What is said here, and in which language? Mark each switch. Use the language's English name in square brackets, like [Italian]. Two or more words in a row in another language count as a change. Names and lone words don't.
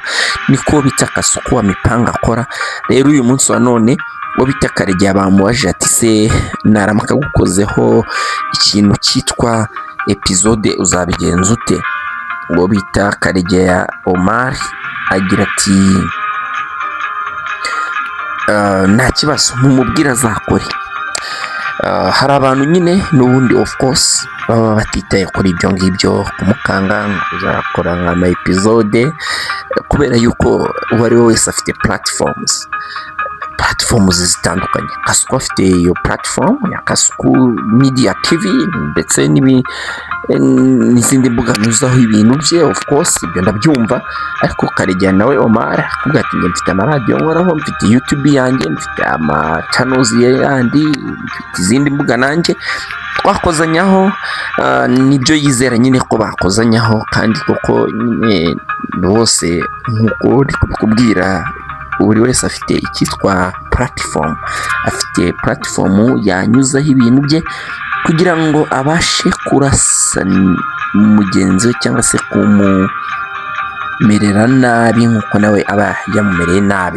[Kinyarwanda] Niko bita Kasuku wa Mipanga akora. Rero uyu munsi wa none wo bita Karegeya bamubaje ati se naramuka gukozeho ikintu cyitwa episode uzabigenza ute? Wo bita Karegeya Omar agira ati nta kibazo mumubwira azakore. Hari abantu nyine n'ubundi [English] of course [Kinyarwanda] baba batitaye kuri ibyo ngibyo, kumukanga kuzakora nk'ama episode, kubera yuko uwo ari we wese afite platforms zitandukanye. Kasuku afite iyo platform ya Kasuku Media TV, ndetse n'izindi mbuga nyuzaho ibintu bye, [English] of course [Kinyarwanda] ibyo ndabyumva, ariko Karegeya nawe Omar akubwira ati njye mfite amaradiyo nkoraho, mfite YouTube yanjye, mfite channels yandi, mfite izindi mbuga nanjye twakozanyaho, nibyo yizera nyine ko bakozanyaho, kandi koko nyine bose nk'uko uri kubikubwira buri wese afite icyitwa platform, afite platform yanyuzaho ibintu bye kugira ngo abashe kurasa mugenzi we cyangwa se kumumerera nabi nk'uko nawe aba yamumereye nabi.